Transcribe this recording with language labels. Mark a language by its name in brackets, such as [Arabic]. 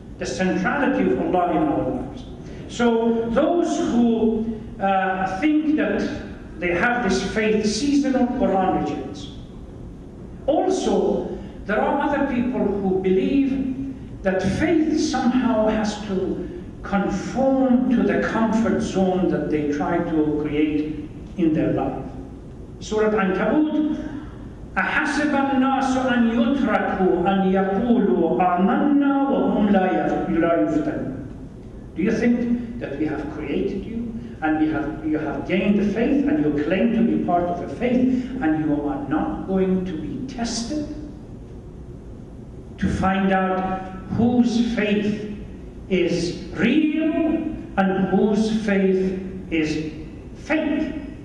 [English] The centrality of Allah in our lives. So those who think that they have this faith seasonal, Quran rejects. Also, there are other people who believe that faith somehow has to conform to the comfort zone that they try to create in their life. Surah Ankabut [Arabic] أحسب الناس أن يتركوا أن يقولوا آمنا وهم لا يفتنون. [English] Do you think that we have created you and you have gained the faith and you claim to be part of a faith and you are not going to be tested to find out whose faith is real and whose faith is fake?